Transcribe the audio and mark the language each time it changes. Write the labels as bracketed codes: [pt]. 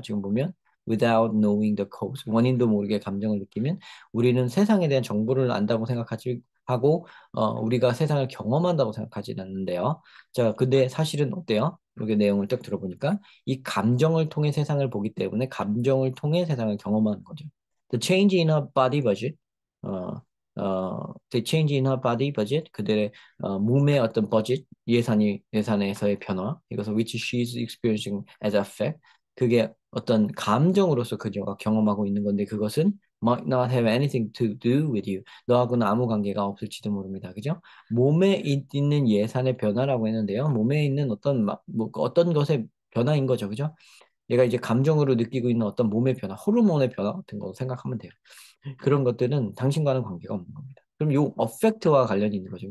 [ko] 지금 보면 [en] without knowing the cause [ko] 원인도 모르게 감정을 느끼면 우리는 세상에 대한 정보를 안다고 생각하지 하고 우리가 세상을 경험한다고 생각하지는 않는데요. 자, 근데 사실은 어때요? 여기 내용을 쭉 들어보니까 이 감정을 통해 세상을 보기 때문에 감정을 통해 세상을 경험하는 거죠. [en] The change in her body budget, the change in her body budget, [ko] 그들의 몸의 어떤 버짓, 예산에서의 변화, 이것을 [en] which she is experiencing as a fact, [ko] 그게 어떤 감정으로서 그녀가 경험하고 있는 건데 그것은 [en] might not have anything to do with you. [ko] 너하고는 아무 관계가 없을지도 모릅니다. 그죠? 몸에 있는 예산의 변화라고 했는데요. 몸에 있는 뭐, 어떤 것의 변화인 거죠. 그죠? 얘가 이제 감정으로 느끼고 있는 어떤 몸의 변화, 호르몬의 변화 같은 거 생각하면 돼요. 그런 것들은 당신과는 관계가 없는 겁니다. 그럼 요 affect와 관련이 있는 거죠.